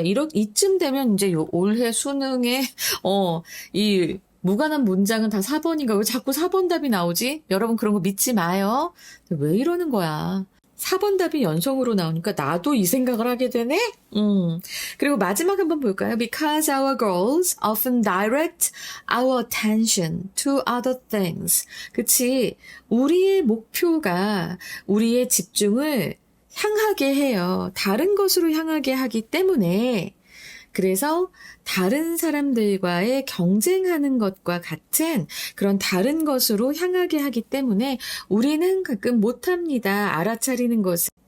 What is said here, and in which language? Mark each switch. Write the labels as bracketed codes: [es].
[ko] 이쯤 되면 이제 올해 수능에 이 무관한 문장은 다 4번인가? 왜 자꾸 4번 답이 나오지? 여러분 그런 거 믿지 마요. 왜 이러는 거야? 4번 답이 연속으로 나오니까 나도 이 생각을 하게 되네? 그리고 마지막 한번 볼까요? [en] Because our goals often direct our attention to other things. [ko] 그치? 우리의 목표가 우리의 집중을 향하게 해요. 다른 것으로 향하게 하기 때문에 그래서 다른 사람들과의 경쟁하는 것과 같은 그런 다른 것으로 향하게 하기 때문에 우리는 가끔 못합니다. 알아차리는 것을.